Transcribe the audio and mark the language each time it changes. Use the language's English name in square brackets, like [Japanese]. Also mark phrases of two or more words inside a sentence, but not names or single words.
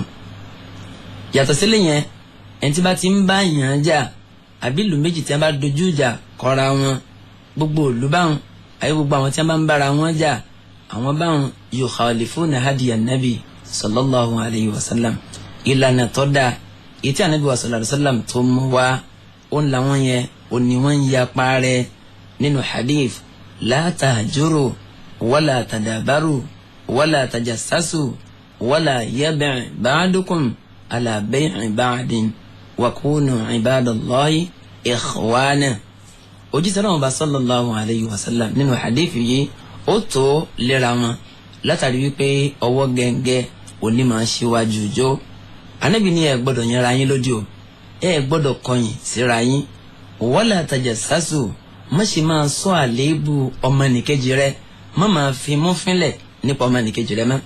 [Yoruba] yàtọ̀ sílẹ̀ yẹn ẹni tí bá ti ń bá yàn án jà àbí ìlú méjì tí wọ́n bá dojú ìjà kọra wọn gbogbo ìlú báwọn àyè gbogbo àwọn tí wọ́n bá ń bára wọn jà àwọn báwọn [Arabic] يخالفون هدي نبي صلى الله عليه وسلم [Yoruba] ìlànà tó dáa ìtí ànábì wa [Arabic] صلى الله عليه وسلم [Yoruba] tó mú wá ó ń làwọn yẹn ó ní wọ́n ń yapa rẹ̀ nínú hadith [Arabic] لا تهجروا ولا تدابروا ولا تجسسوا ولا يبع بعضكم على بيع بعض وكونوا عباد الله إخوانا [Yoruba] òjíṣẹ́ náà bá [Arabic] صلى الله عليه وسلم [Yoruba] nínú hadith yìí ó tó lera wọn látàrí wípé ọwọ́ gẹ́gẹ́ òní máa ṣíwájú jó anábì ní ẹ gbọ́dọ̀ yẹra yín lódì o ẹ gbọ́dọ̀ kọ̀yìn síra yín [Arabic] ولا تجسسوا [Yoruba] má ṣe máa sọ àléébù ọmọnìkejì rẹ má máa fi mú fínlẹ̀ nípa ọmọnìkejì rẹ mọ́.